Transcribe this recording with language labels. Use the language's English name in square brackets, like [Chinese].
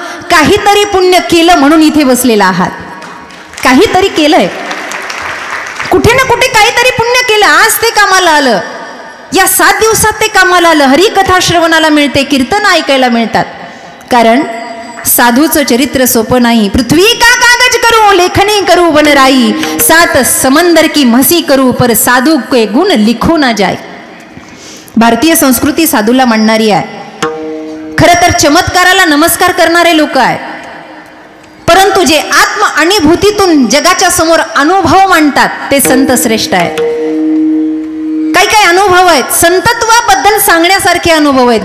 [Marathi] काहीतरी पुण्य केलं म्हणून इथे बसलेला आहात. काहीतरी केलंय, कुठे ना कुठे काहीतरी पुण्य केलं. आज ते कामाला आलं. या 7 दिवसात ते कामाला आलं. हरिकथा श्रवणाला मिळते, कीर्तन ऐकायला मिळतात. कारण साधूचं चरित्र सोपं नाही. [Hindi] पृथ्वी का कागज करू लेखनी करू बनराई, सात समंदर की म्हसी करू पर साधू के गुण लिखू ना जाय. [Marathi] भारतीय संस्कृती साधूला मांडणारी आहे. खरं तर चमत्काराला नमस्कार करणारे लोक आहेत, परंतु जे आत्म अनुभूतीतून जगाच्या समोर अनुभव मांडतात ते संत श्रेष्ठ आहेत. काही काही अनुभव आहेत संतत्वाबद्दल सांगण्यासारखे अनुभव आहेत.